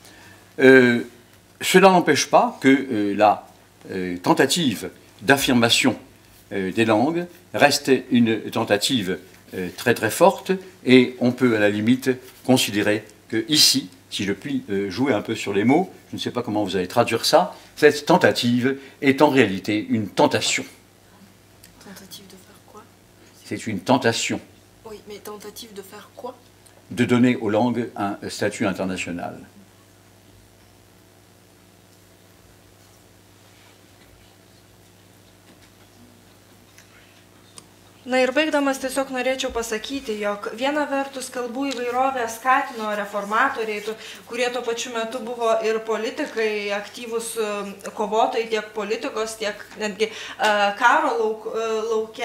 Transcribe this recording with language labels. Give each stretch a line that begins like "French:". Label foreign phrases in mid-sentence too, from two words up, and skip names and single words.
French: Cela n'empêche pas que la tentative d'affirmation des langues reste une tentative très très forte, et on peut à la limite considérer que ici, si je puis jouer un peu sur les mots, je ne sais pas comment vous allez traduire ça, cette tentative est en réalité une tentation. Tentative de faire quoi? C'est une tentation. Oui, mais tentative de faire quoi? De donner aux langues un statut international.
Lithuanian: Na ir baigdamas tiesiog norėčiau pasakyti, jog viena vertus kalbų įvairovę skatino reformatoriai, kurie tuo pačiu metu buvo ir politikai, aktyvūs kovotojai tiek politikos, tiek netgi karo lauke.